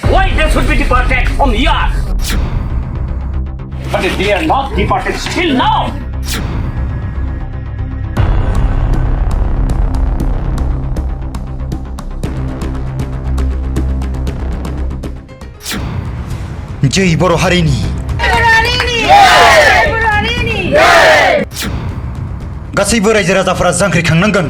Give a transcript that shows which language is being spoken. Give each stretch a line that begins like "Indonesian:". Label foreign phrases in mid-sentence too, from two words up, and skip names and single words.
English: Why they should be deported from here? But they are not deported still now.
Bodo: जय बर' हारिनि गासैबो रायजो राजाफोरा जांख्रिखांनांगोन